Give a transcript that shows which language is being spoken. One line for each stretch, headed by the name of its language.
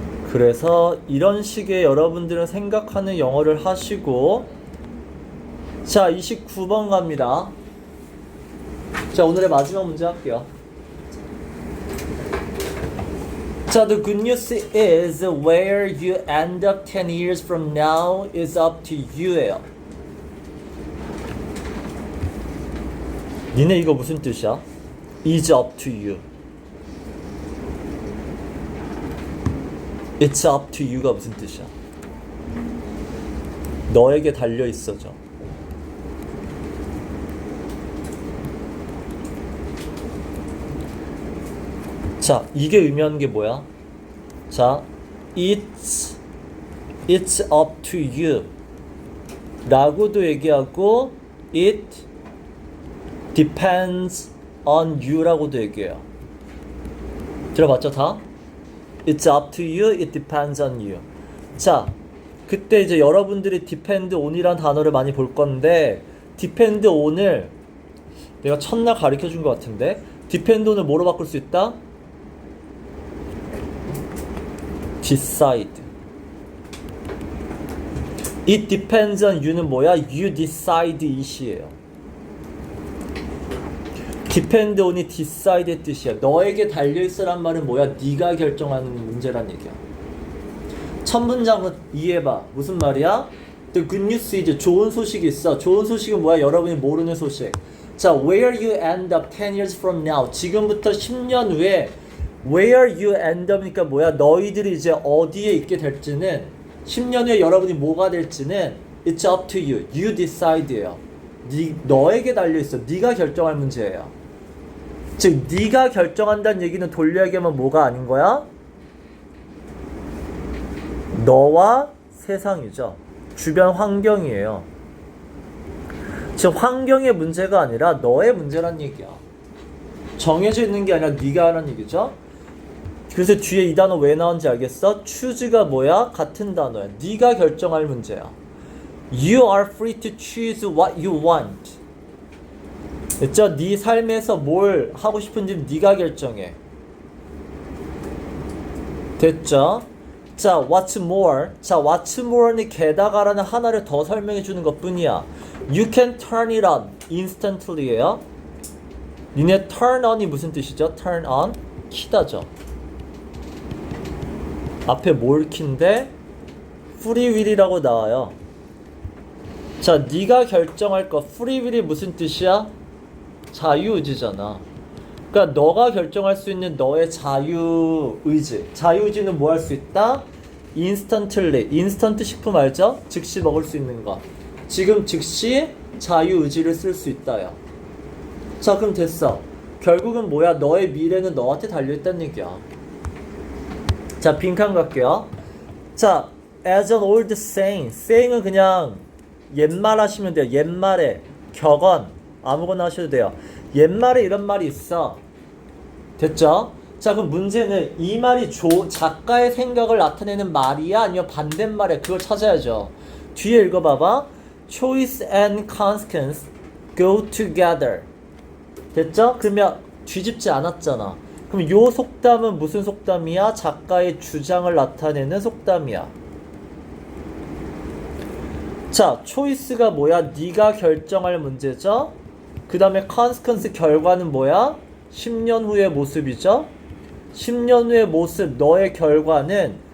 Korean: 그래서 이런 식의 여러분들은 생각하는 영어를 하시고, 자 29번 갑니다. 자 오늘의 마지막 문제 할게요.
English: 자, the good news is where you end up 10 years from now is up to you예요.
Korean: 니네 이거 무슨 뜻이야?
English: is up to you. It's up to you가
Korean: 무슨 뜻이야? 너에게 달려있어죠. 자, 이게 의미하는 게 뭐야? 자,
English: it's up to you
Korean: 라고도 얘기하고
English: it depends on you
Korean: 라고도 얘기해요. 들어봤죠 다?
English: It's up to you, it depends on you.
Korean: 자, 그때 이제 여러분들이 depend on이란 단어를 많이 볼 건데, depend on을 내가 첫날 가르쳐 준 것 같은데, depend on을 뭐로 바꿀 수 있다?
English: decide. It depends on you는
Korean: 뭐야?
English: You decide it이에요.
Korean: depend on이 decide의 뜻이야. 너에게 달려있어란 말은 뭐야? 네가 결정하는 문제란 얘기야. 첫 문장은 이해해봐. 무슨 말이야?
English: The good news is
Korean: 좋은 소식이 있어. 좋은 소식은 뭐야? 여러분이 모르는 소식.
English: 자, where you end up 10 years from now.
Korean: 지금부터 10년 후에
English: where you end up
Korean: 이니까 뭐야? 너희들이 이제 어디에 있게 될지는 10년 후에 여러분이 뭐가 될지는
English: it's up to you. You decide예요.
Korean: 너에게 달려있어. 네가 결정할 문제예요. 즉 네가 결정한다는 얘기는 돌려 얘기하면 뭐가 아닌 거야? 너와 세상이죠. 주변 환경이에요. 즉 환경의 문제가 아니라 너의 문제란 얘기야. 정해져 있는 게 아니라 네가 하는 얘기죠. 그래서 뒤에 이 단어 왜 나온지 알겠어? choose가 뭐야? 같은 단어야. 네가 결정할 문제야.
English: You are free to choose what you want.
Korean: 됐죠? 네 삶에서 뭘 하고 싶은지 네가 결정해. 됐죠? 자,
English: what's more?
Korean: 자,
English: what's more
Korean: 는 게다가라는 하나를 더 설명해 주는 것 뿐이야.
English: You can turn it on instantly예요.
Korean: 니네 turn on이 무슨 뜻이죠? turn on? 키다죠. 앞에 뭘 킨데? free will이라고 나와요. 자, 네가 결정할 거. free will이 무슨 뜻이야? 자유의지잖아. 그러니까 너가 결정할 수 있는 너의 자유의지. 자유의지는 뭐 할 수 있다? instantly. 인스턴트 식품 알죠? 즉시 먹을 수 있는 거. 지금 즉시 자유의지를 쓸 수 있다요. 자, 그럼 됐어. 결국은 뭐야? 너의 미래는 너한테 달려있다는 얘기야. 자, 빈칸 갈게요. 자,
English: as an old saying.
Korean: saying은 그냥 옛말 하시면 돼요. 옛말에 격언 아무거나 하셔도 돼요. 옛말에 이런 말이 있어. 됐죠? 자, 그럼 문제는 이 말이 작가의 생각을 나타내는 말이야? 아니면 반대말이야? 그걸 찾아야죠. 뒤에 읽어봐봐.
English: Choice and consequence go together.
Korean: 됐죠? 그러면 뒤집지 않았잖아. 그럼 요 속담은 무슨 속담이야? 작가의 주장을 나타내는 속담이야. 자, choice가 뭐야? 네가 결정할 문제죠? 그 다음에 consequence 결과는 뭐야? 10년 후의 모습이죠? 10년 후의 모습, 너의 결과는